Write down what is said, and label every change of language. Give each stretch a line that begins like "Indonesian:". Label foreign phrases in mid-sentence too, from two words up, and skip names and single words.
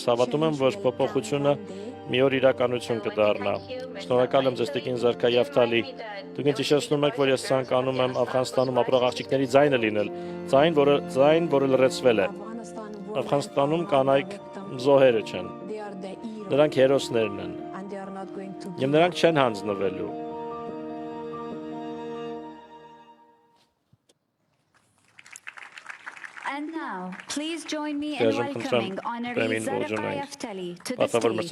Armenian: հավատում եմ, որ փոփոխությունը մի օր իրականություն կդառնա։ Շնորհակալ եմ ձեզ տիկին Զարքա Եվթալի։ Դուք ինձ հիշեցնում եք, որ ես ցանկանում եմ Աֆղանստանում ապրող աղջիկների ձայնը լինել, ձայն, որը լրացվել է։ Աֆղանստանում կանայք զոհերը չեն։ Նրանք հերոսներն են։ Եվ նրանք չեն հանձնվելու։
English: And now, please join me in welcoming Honorary Zarka Yaftali to the
Armenian: Պատվավոր
English: stage.